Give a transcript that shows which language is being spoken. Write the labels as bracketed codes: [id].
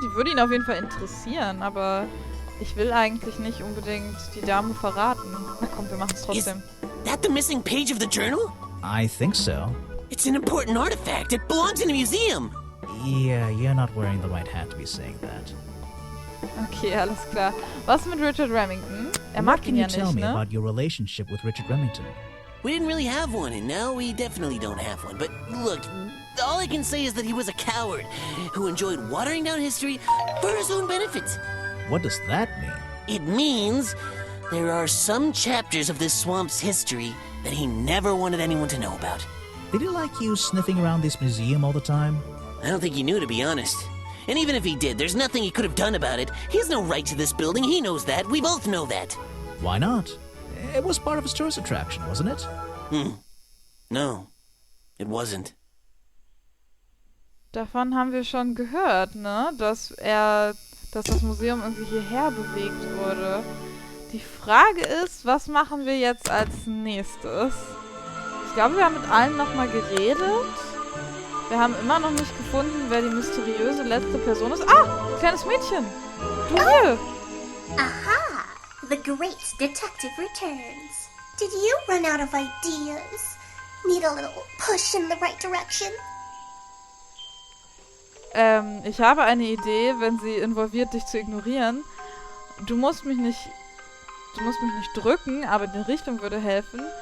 [de] Die würde ihn auf jeden Fall interessieren, aber ich will eigentlich nicht unbedingt die Dame verraten. Na komm, wir machen es trotzdem. [en] Is that the missing page of the journal? I think so. It's an important artifact. It belongs in a museum. Yeah, you're not wearing the right hat to be saying that. [de] Okay, alles klar. Was mit Richard Remington? Mag ihn ja nicht, [en] What can you tell me [de] ne? [en] about your relationship with Richard Remington? We didn't really have one, and now we definitely don't have one. But look, all I can say is that he was a coward who enjoyed watering down history for his own benefit. What does that mean? It means there are some chapters of this swamp's history that he never wanted anyone to know about. Did he like you sniffing around this museum all the time? I don't think he knew, to be honest. And even if he did, there's nothing he could have done about it. He has no right to this building. He knows that. We both know that. Why not? It was part of his tourist attraction, wasn't it? No, it wasn't. [de] Davon haben wir schon gehört, ne? Dass das Museum irgendwie hierher bewegt wurde. Die Frage ist, was machen wir jetzt als nächstes? Ich glaube, wir haben mit allen nochmal geredet. Wir haben immer noch nicht gefunden, wer die mysteriöse letzte Person ist. Ah, kleines Mädchen. Du hier. [en] Aha! The great detective returns. Did you run out of ideas? Need a little push in the right direction? [de] Ich habe eine Idee, wenn sie involviert, dich zu ignorieren. Du musst mich nicht drücken, aber die Richtung würde helfen.